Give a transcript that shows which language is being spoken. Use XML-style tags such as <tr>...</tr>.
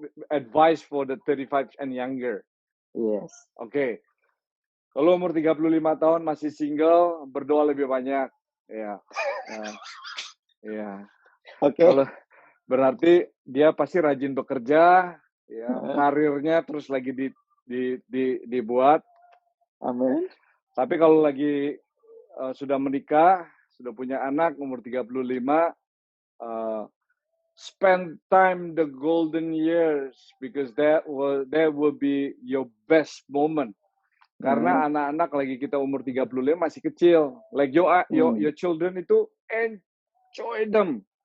<en>Advice for the 35 and younger. Yes. Oke.</en> <id>Kalau umur 35 tahun masih single, berdoa lebih banyak. Ya. Oke. Kalau berarti dia pasti rajin bekerja, ya, karirnya terus lagi dibuat. Amin. Tapi kalau lagi sudah menikah, sudah punya anak umur 35,</id> <en>spend time the golden years because that will be your best moment.</en> <id>Karena anak-anak lagi kita umur 35 masih kecil.</id> <en>Like your children itu enjoy them.</en>